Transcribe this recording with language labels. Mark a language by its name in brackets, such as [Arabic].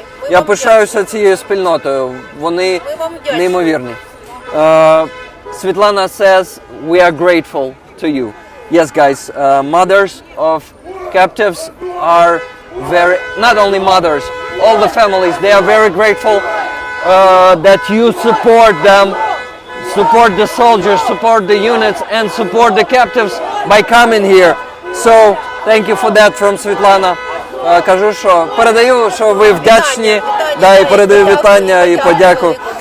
[Ukrainian] Я пишаюся цією спільнотою. Вони неймовірні. [English] Світлана says, we are grateful to you. Yes, guys, mothers of captives are very, not only mothers, all the families, they are very grateful that you support them, support the soldiers, support the units, and support the captives by coming here. So, thank you for that from Світлана. [Ukrainian] Кажу, що передаю, що ви вдячні, да, і передаю вітання і подяку.